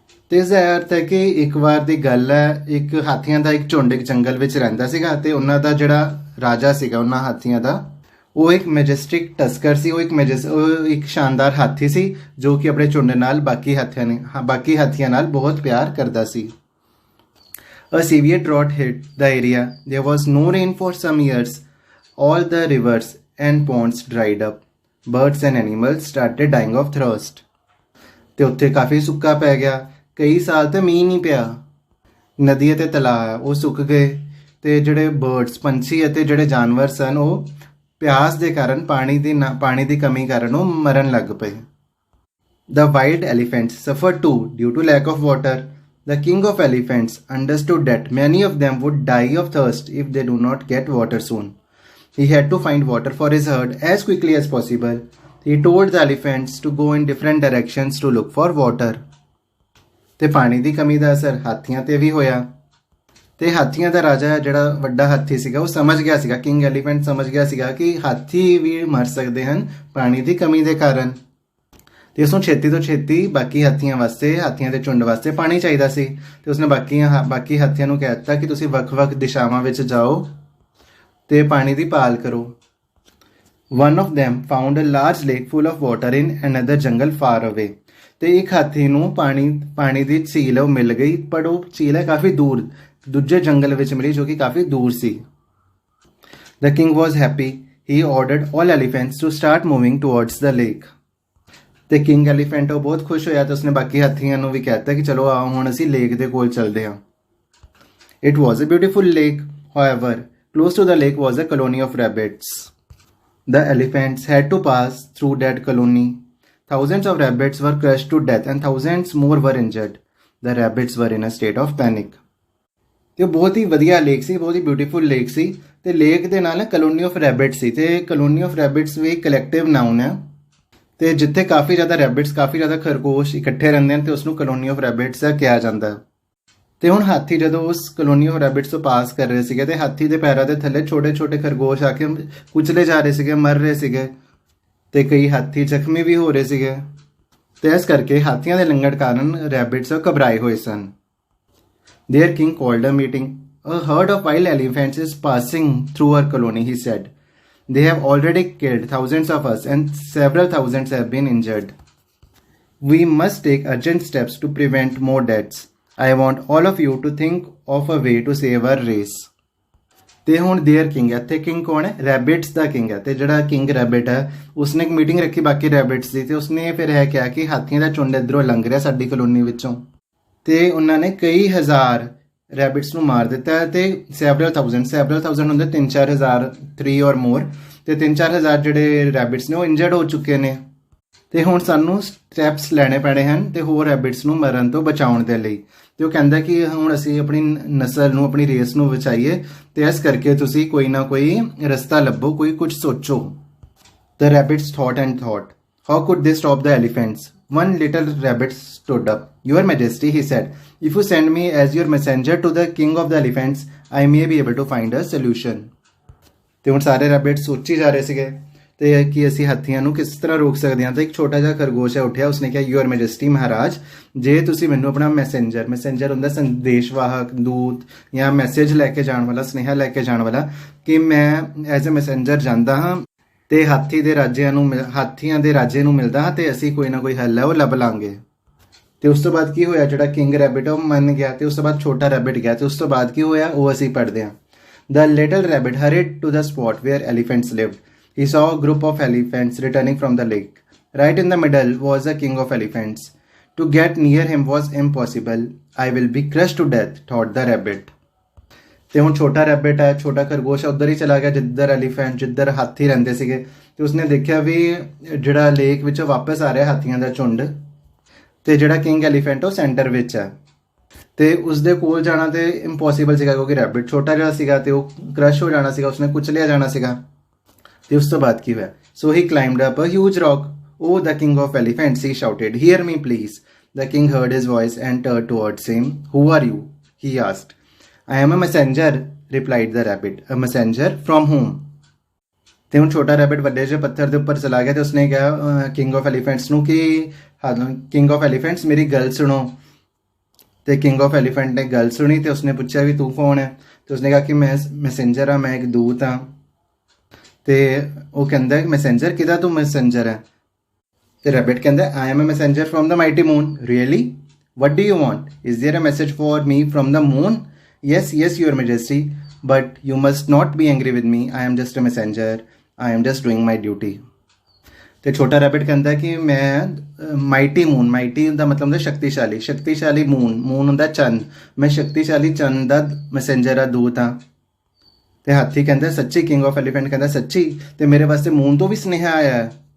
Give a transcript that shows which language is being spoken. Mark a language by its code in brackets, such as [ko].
[hi] तो इसका अर्थ है कि एक बार की गल है, एक हाथियों का एक झुंड एक जंगल में [pa] रहिंदा सीगा ते उन्हां दा जिहड़ा राजा सीगा [hi] उन्हां हाथियों का वो एक मैजेस्टिक टस्कर सी। वो एक शानदार हाथी सी जो कि अपने झुंड नाल बाकी हाथियों नाल बहुत प्यार करता सी। [en] A severe drought hit the area. There was no rain for some years. All the rivers and ponds dried up. Birds and animals started dying of thirst. [pa] ਤੇ ਉੱਥੇ ਕਾਫੀ ਸੁੱਕਾ ਪੈ ਗਿਆ। ਕਈ ਸਾਲ ਤੇ ਮੀਂਹ ਨਹੀਂ ਪਿਆ। ਨਦੀ ਅਤੇ ਤਲਾਅ ਉਹ ਸੁੱਕ ਗਏ ਤੇ ਜਿਹੜੇ ਬਰਡਸ, ਪੰਛੀ ਅਤੇ ਜਿਹੜੇ ਜਾਨਵਰ ਸਨ ਉਹ ਪਿਆਸ ਦੇ ਕਾਰਨ ਪਾਣੀ ਦੀ ਕਮੀ ਕਾਰਨ ਉਹ ਮਰਨ ਲੱਗ ਪਏ। [en] The wild elephants suffered too due to lack of water. The king of elephants understood that many of them would die of thirst if they do not get water soon. He had to find water for his herd as quickly as possible. He told the elephants to go in different directions to look for water. [pa] ਤੇ ਪਾਣੀ ਦੀ ਕਮੀ ਦਾ ਅਸਰ ਹਾਥੀਆਂ ਤੇ ਵੀ ਹੋਇਆ ਤੇ ਹਾਥੀਆਂ ਦਾ ਰਾਜਾ ਜਿਹੜਾ ਵੱਡਾ ਹਾਥੀ ਸੀਗਾ ਉਹ ਸਮਝ ਗਿਆ ਸੀਗਾ, ਕਿੰਗ ਐਲੀਫੈਂਟ ਸਮਝ ਗਿਆ ਸੀਗਾ ਕਿ ਹਾਥੀ ਵੀ ਮਰ ਸਕਦੇ ਹਨ ਪਾਣੀ ਦੀ ਕਮੀ ਦੇ ਕਾਰਨ। ਤੇ ਉਸਨੂੰ ਛੇਤੀ ਤੋਂ ਛੇਤੀ ਬਾਕੀ ਹਾਥੀਆਂ ਵਾਸਤੇ, ਹਾਥੀਆਂ ਦੇ ਝੁੰਡ ਵਾਸਤੇ ਪਾਣੀ ਚਾਹੀਦਾ ਸੀ। ਤੇ ਉਸਨੇ ਬਾਕੀ ਹਾਥੀਆਂ ਨੂੰ ਕਹਿ ਦਿੱਤਾ ਕਿ ਤੁਸੀਂ ਵੱਖ-ਵੱਖ ਦਿਸ਼ਾਵਾਂ ਵਿੱਚ ਜਾਓ ਤੇ ਪਾਣੀ ਦੀ ਭਾਲ ਕਰੋ। [en] One of them found a large lake full of water in another jungle far away. [pa] ਤੇ ਇੱਕ ਹਾਥੀ ਨੂੰ ਪਾਣੀ ਦੀ ਝੀਲ ਉਹ ਮਿਲ ਗਈ, ਪਰ ਉਹ ਝੀਲ ਹੈ ਕਾਫੀ ਦੂਰ, ਦੂਜੇ ਜੰਗਲ ਵਿੱਚ ਮਿਲੀ ਜੋ ਕਿ ਕਾਫੀ ਦੂਰ ਸੀ। [en] The king was happy. He ordered all elephants to start moving towards the lake. [pa] ਤੇ ਕਿੰਗ ਐਲੀਫੈਂਟ ਉਹ ਬਹੁਤ ਖੁਸ਼ ਹੋਇਆ ਤੇ ਉਸਨੇ ਬਾਕੀ ਹਾਥੀਆਂ ਨੂੰ ਵੀ ਕਹਿਤਾ ਕਿ ਚਲੋ ਆਓ ਹੁਣ ਅਸੀਂ ਲੇਕ ਦੇ ਕੋਲ ਚੱਲਦੇ ਹਾਂ। [en] It was a beautiful lake. However, close to the lake was a colony of rabbits. The elephants had to pass through that colony. Thousands of rabbits were crushed to death and thousands more were injured. The rabbits were in a state of panic. [pa] ਤੇ ਬਹੁਤ ਹੀ ਵਧੀਆ lake ਸੀ, ਬਹੁਤ ਹੀ beautiful lake ਸੀ ਤੇ lake ਦੇ ਨਾਲ colony of ਰੈਬਿਟਸ ਸੀ ਤੇ colony of ਰੈਬਿਟਸ we collective noun ਹੈ ਤੇ ਜਿੱਥੇ ਕਾਫੀ ਜ਼ਿਆਦਾ ਰੈਬਿਟਸ, ਕਾਫੀ ਜ਼ਿਆਦਾ ਖਰਗੋਸ਼ ਇਕੱਠੇ ਰਹਿੰਦੇ ਹਨ ਤੇ ਉਸਨੂੰ ਕਲੋਨੀ ਆਫ ਰੈਬਿਟਸ ਕਿਹਾ ਜਾਂਦਾ ਹੈ। ਤੇ ਹੁਣ ਹਾਥੀ ਜਦੋਂ ਉਸ ਕਲੋਨੀ ਆਫ ਰੈਬਿਟਸ ਤੋਂ ਪਾਸ ਕਰ ਰਹੇ ਸੀਗੇ ਤੇ ਹਾਥੀ ਦੇ ਪੈਰਾਂ ਦੇ ਥੱਲੇ ਛੋਟੇ ਛੋਟੇ ਖਰਗੋਸ਼ ਆ ਕੇ ਕੁਚਲੇ ਜਾ ਰਹੇ ਸੀਗੇ, ਮਰ ਰਹੇ ਸੀਗੇ ਤੇ ਕਈ ਹਾਥੀ ਜ਼ਖਮੀ ਵੀ ਹੋ ਰਹੇ ਸੀਗੇ ਤੇ ਇਸ ਕਰਕੇ ਹਾਥੀਆਂ ਦੇ ਲੰਘਣ ਕਾਰਨ ਰੈਬਿਟਸ ਘਬਰਾਏ ਹੋਏ ਸਨ। [en] Their king called a meeting. A herd of wild elephants is passing through our colony, he said. They have already killed thousands of us and several thousands have been injured. We must take urgent steps to prevent more deaths. I want all of you to think of a way to save our race. [pa] ਤੇ ਹੁਣ [en] there king [pa] ਹੈ, ਇੱਥੇ king ਕੌਣ ਹੈ? ਰੈਬਿਟਸ ਦਾ king ਹੈ ਤੇ ਜਿਹੜਾ king rabbit ਹੈ ਉਸਨੇ ਇੱਕ ਮੀਟਿੰਗ ਰੱਖੀ ਬਾਕੀ ਰੈਬਿਟਸ ਦੀ ਤੇ ਉਸਨੇ ਫਿਰ ਇਹ ਕਿਹਾ ਕਿ ਹਾਥੀਆਂ ਦਾ ਝੁੰਡ ਇੱਧਰੋਂ ਲੰਘ ਰਿਹਾ ਸਾਡੀ ਕਲੋਨੀ ਵਿੱਚੋਂ ਤੇ ਉਹਨਾਂ ਨੇ ਕਈ ਹਜ਼ਾਰ ਰੈਬਿਟਸ ਨੂੰ ਮਾਰ ਦਿੱਤਾ ਤੇ [en] several thousand [pa] ਹੁੰਦੇ 3-4 ਹਜ਼ਾਰ, 3 ਔਰ ਮੋਰ ਤੇ 3-4 ਹਜ਼ਾਰ ਜਿਹੜੇ ਰੈਬਿਟਸ ਨੇ ਉਹ ਇੰਜਰਡ ਹੋ ਚੁੱਕੇ ਨੇ ਤੇ ਹੁਣ ਸਾਨੂੰ ਸਟੈਪਸ ਲੈਣੇ ਪੈਣੇ ਹਨ ਤੇ ਹੋਰ ਰੈਬਿਟਸ ਨੂੰ ਮਰਨ ਤੋਂ ਬਚਾਉਣ ਦੇ ਲਈ। ਤੇ ਉਹ ਕਹਿੰਦਾ ਕਿ ਹੁਣ ਅਸੀਂ ਆਪਣੀ ਨਸਲ ਨੂੰ, ਆਪਣੀ ਰੇਸ ਨੂੰ ਬਚਾਈਏ ਤੇ ਇਸ ਕਰਕੇ ਤੁਸੀਂ ਕੋਈ ਨਾ ਕੋਈ ਰਸਤਾ ਲੱਭੋ, ਕੋਈ ਕੁਝ ਸੋਚੋ। [en] The rabbits thought and thought. How could they stop the elephants? One little rabbit stood up. Your Majesty, he said, if you send me as your messenger to the king of the elephants, I may be able to find a solution. [pa] ਤੇ ਹੁਣ ਸਾਰੇ rabbit ਸੋਚੀ ਜਾ ਰਹੇ ਸੀਗੇ ਤੇ ਕਿ ਅਸੀਂ ਹਾਥੀਆਂ ਨੂੰ ਕਿਸ ਤਰ੍ਹਾਂ ਰੋਕ ਸਕਦੇ ਹਾਂ। ਤਾਂ ਇੱਕ ਛੋਟਾ ਜਿਹਾ ਖਰਗੋਸ਼ ਉੱਠਿਆ, ਉਸਨੇ ਕਿਹਾ, ਯੂਅਰ ਮੈਜੈਸਟੀ ਮਹਾਰਾਜ, ਜੇ ਤੁਸੀਂ ਮੈਨੂੰ ਆਪਣਾ ਮੈਸੇਂਜਰ ਹੁੰਦਾ ਸੰਦੇਸ਼ਵਾਹਕ, ਦੂਤ ਜਾਂ ਮੈਸੇਜ ਲੈ ਕੇ ਜਾਣ ਵਾਲਾ, ਸੁਨੇਹਾ ਲੈ ਕੇ ਜਾਣ ਵਾਲਾ, ਕਿ ਮੈਂ [en] as a messenger [pa] ਜਾਂਦਾ ਹਾਂ ਤੇ ਹਾਥੀਆਂ ਦੇ ਰਾਜੇ ਨੂੰ ਮਿਲਦਾ ਹਾਂ ਤੇ ਅਸੀਂ ਕੋਈ ਨਾ ਕੋਈ ਹੱਲ ਹੈ ਉਹ ਲੱਭ ਲਾਂਗੇ। ਤੇ ਉਸ ਤੋਂ ਬਾਅਦ ਕੀ ਹੋਇਆ, ਜਿਹੜਾ ਕਿੰਗ ਰੈਬਿਟ ਉਹ ਮੰਨ ਗਿਆ ਤੇ ਉਸ ਤੋਂ ਬਾਅਦ ਛੋਟਾ ਰੈਬਿਟ ਗਿਆ ਤੇ ਉਸ ਤੋਂ ਬਾਅਦ ਕੀ ਹੋਇਆ ਉਹ ਅਸੀਂ ਪੜ੍ਹਦੇ ਹਾਂ। [en] The little rabbit hurried to the spot where elephants lived. He saw a group of elephants returning from the lake. Right in the middle was the king of elephants. To get near him was impossible. I will be crushed to death, thought the rabbit. [pa] ਤੇ ਹੁਣ ਛੋਟਾ rabbit ਹੈ, ਛੋਟਾ ਖਰਗੋਸ਼ ਉੱਧਰ ਹੀ ਚਲਾ ਗਿਆ ਜਿੱਧਰ ਹਾਥੀ ਰਹਿੰਦੇ ਸੀਗੇ ਤੇ ਉਸਨੇ ਦੇਖਿਆ ਵੀ ਜਿਹੜਾ ਲੇਕ ਵਿੱਚੋਂ ਵਾਪਸ ਆ ਰਿਹਾ ਹਾਥੀਆਂ ਦਾ ਝੁੰਡ ਤੇ ਜਿਹੜਾ ਕਿੰਗ ਐਲੀਫੈਂਟ ਉਹ ਸੈਂਟਰ ਵਿੱਚ ਹੈ ਤੇ ਉਸਦੇ ਕੋਲ ਜਾਣਾ ਤੇ ਇੰਪੋਸੀਬਲ ਸੀਗਾ ਕਿਉਂਕਿ ਰੈਬਿਟ ਛੋਟਾ ਜਿਹਾ ਸੀਗਾ ਤੇ ਉਹ ਕ੍ਰਸ਼ ਹੋ ਜਾਣਾ ਸੀਗਾ, ਉਸਨੇ ਕੁਚਲਿਆ ਜਾਣਾ ਸੀਗਾ। ਤੇ ਉਸ ਤੋਂ ਬਾਅਦ ਕੀ ਹੋਇਆ, [en] So he climbed up a huge rock. Oh the king of elephants, he shouted, hear me please. The king heard his voice and turned towards him. Who are you, he asked. I am a messenger, replied the rabbit. A messenger from whom? [pa] ਤੇ ਹੁਣ ਛੋਟਾ rabbit ਵੱਡੇ ਜਿਹੇ ਪੱਥਰ ਦੇ ਉੱਪਰ ਚਲਾ ਗਿਆ ਤੇ ਉਸਨੇ ਕਿਹਾ ਕਿੰਗ ਆਫ ਐਲੀਫੈਂਟਸ ਨੂੰ ਕਿ ਕਿੰਗ ਆਫ ਐਲੀਫੈਂਟਸ ਮੇਰੀ ਗੱਲ ਸੁਣੋ। ਤੇ ਕਿੰਗ ਆਫ ਐਲੀਫੈਂਟ ਨੇ ਗੱਲ ਸੁਣੀ ਤੇ ਉਸਨੇ ਪੁੱਛਿਆ ਵੀ ਤੂੰ ਕੌਣ ਹੈ ਤੇ ਉਸਨੇ ਕਿਹਾ ਕਿ ਮੈਂ ਮੈਸੇਂਜਰ ਹਾਂ, ਮੈਂ ਇੱਕ ਦੂਤ ਹਾਂ। ਤੇ ਉਹ ਕਹਿੰਦਾ ਮੈਸੇਂਜਰ ਕਿਹਦਾ, ਤੂੰ ਮੈਸੇਂਜਰ ਹੈ? ਤੇ ਰੈਬਿਟ ਕਹਿੰਦਾ [en] I am a messenger from the mighty moon. Really? What do you want? Is there a message for me from the moon? Yes, your majesty, but you must not be angry with me. I am just a messenger. I am just doing my duty. [pa] ਤੇ ਛੋਟਾ rabbit ਕਹਿੰਦਾ ਕਿ ਮੈਂ mighty ਦਾ ਮਤਲਬ ਹੁੰਦਾ ਸ਼ਕਤੀਸ਼ਾਲੀ moon ਹੁੰਦਾ ਚੰਦ, ਮੈਂ ਸ਼ਕਤੀਸ਼ਾਲੀ ਚੰਦ ਦਾ ਮੈਸੇਂਜਰ ਆ, ਦੂਤ ਹਾਂ। ਤੇ ਹਾਥੀ ਕਹਿੰਦਾ ਸੱਚੀ? ਕਿੰਗ ਆਫ ਐਲੀਫੈਂਟ ਕਹਿੰਦਾ ਸੱਚੀ? ਤੇ ਮੇਰੇ ਵਾਸਤੇ ਮੂਨ ਤੋਂ ਵੀ ਸੁਨੇਹਾ ਆਇਆ ਹੈ?